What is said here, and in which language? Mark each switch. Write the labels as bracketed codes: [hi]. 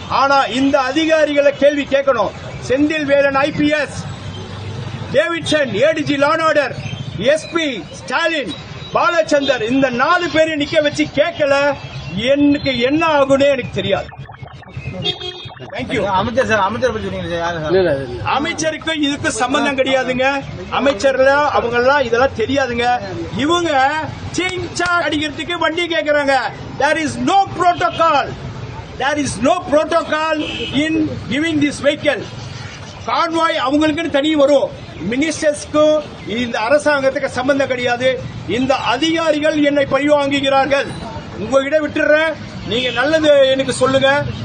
[ta] ஆனா இந்த அதிகாரிகளை கேள்வி கேட்கணும். Senthil Velan IPS, Davidson ADG law and order, SP Stalin, Balachander, இந்த 4 பேரை நிக்க வச்சு கேட்கல, எனக்கு என்ன ஆகும்னே எனக்கு தெரியாது. தேங்க்யூ. அமைச்சர் சார், அமைச்சர் பத்தி சொன்னீங்க சார், யாரு சார்? அமைச்சருக்கு இதுக்கு சம்பந்தம் கிடையாதுங்க. அமைச்சர்ல அவங்க எல்லாம் இதெல்லாம் தெரியாதுங்க. இவங்க சிங்சா அடிக்கிறதுக்கு வண்டி கேக்குறாங்க. [en] There is no protocol. There is no protocol in giving this vehicle. [ta] Convoy அவங்களுக்குன்னு தனி வரும். மினிஸ்டர்ஸ்க்கும் இந்த அரசாங்கத்துக்கு சம்பந்தம் கிடையாது. இந்த அதிகாரிகள் என்னை பழி வாங்குகிறார்கள். உங்ககிட்ட விட்டுறேன். நீங்க நல்லது எனக்கு சொல்லுங்க.